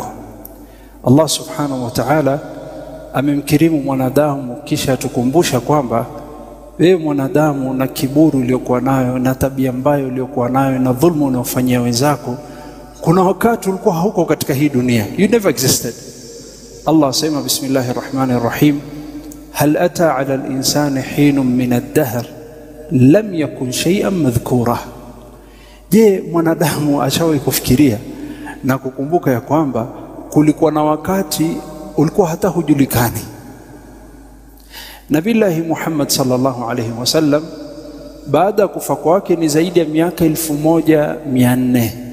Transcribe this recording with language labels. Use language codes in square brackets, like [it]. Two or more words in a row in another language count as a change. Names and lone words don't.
[ar] الله سبحانه وتعالى [sw] amemkirimu mwanadamu, kisha tukumbusha kwamba wewe mwanadamu, na kiburi uliokuwa nayo, na tabia mbaya uliokuwa nayo, na dhulma unaofanyia wenzako, kuna wakati ulikuwa hauko katika hii dunia. [en] You never existed. [ar] Allah sema بسم الله الرحمن الرحيم هل أتى على الإنسان حين من الدهر لم يكن شيئا مذكورا. [sw] Je, mwanadamu ashawahi kufikiria na kukumbuka ya kwamba kulikuwa na wakati ulikuwa hata hujulikani? Nabillahi Muhammad [ar] صلى الله عليه وسلم [sw] baada ya kufa kwake ni zaidi ya miaka 1400.